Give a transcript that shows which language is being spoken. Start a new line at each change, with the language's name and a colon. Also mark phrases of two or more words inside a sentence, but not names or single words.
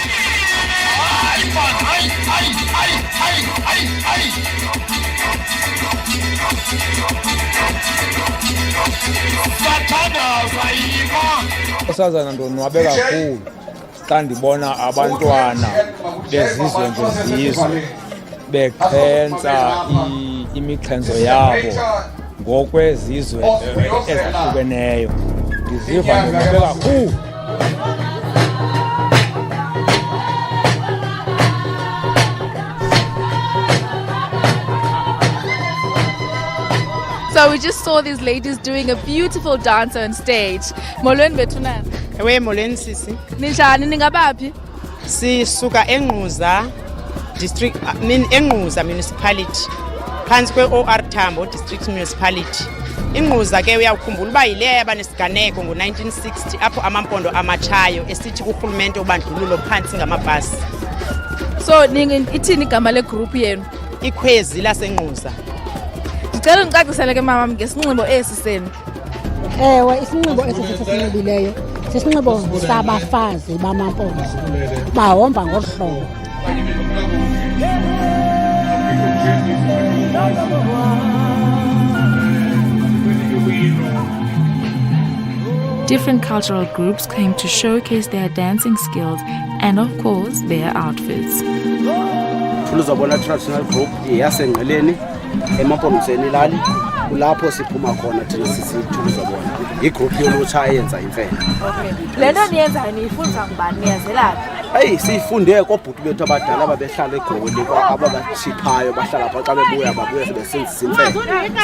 Xhosa: Usazana ndonwabe kakhulu xa ndibona abantwana bezizwe ngezizwe bexhentsa imixhentso yabo ngokwezizwe ezahlukeneyo. Ndiziva ndonwabe kakhulu.
English: So we just saw these ladies doing a beautiful dance on stage.
Xhosa: Molweni bethu nani? Ewe molweni sisi. Ninjani, ningabaphi? Sisuka eNgquza district eNgquza municipality. Phansi kwe-OR Tambo district municipality. Ingquza ke uyawukhumbula uba yileya yabanesiganeko ngo-1960 apho amampondo amatshayo esithi kurhulumente ubandlululo phansi ngamabhasi. So ithini igama legroup yenu? Ikhwezi laseNgquza. Ndicela undicacisele ke mama ngesinxibo esi senu. Ewe, isinxibo esi sisinxibileyo sisinxibo sabafazi bamampondo bahomba ngolu hlobo.
English: Different cultural groups came to showcase their dancing skills and, of course, their outfits.
Xhosa: Tuluzobona
English: traditional group
Xhosa: yasenqeleni emapondweni lali kulapho siphuma khona thina sisithuluzobona igroup yolutsha eyenza imfene. Okay. Lento niyenza niyifunda ngubani niyazelaphi? Hey, sifunde kobhuti bethu abadala ababehlala eGoli ababashiphayo bahlala pha xa bebuya babuye sebesenzisa imfene.